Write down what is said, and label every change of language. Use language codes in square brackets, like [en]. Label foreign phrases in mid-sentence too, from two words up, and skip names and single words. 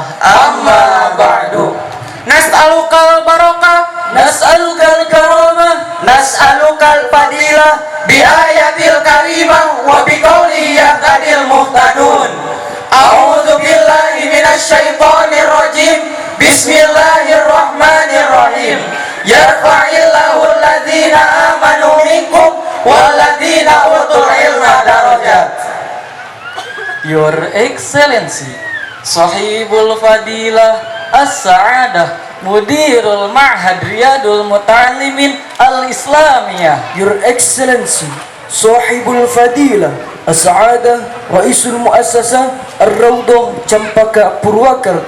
[ar] أما بعد. نسألك البركة، نسألك الكرامة، نسألك الفضيلة بآية الكريمة وبقول يهتدي المهتدون. أعوذ بالله من الشيطان الرجيم. بسم الله الرحمن الرحيم. يرفع الله الذين آمنوا منكم والذين أوتوا العلم درجات. [en] Your Excellency [ar] صاحب الفضيلة السعادة مدير المعهد Riyadul Muta'alimin Al-Islamiyah. [en] Your Excellency [ar] صاحب الفضيلة السعادة رئيس المؤسسة Ar-Rawdah Campaka Purwakarta.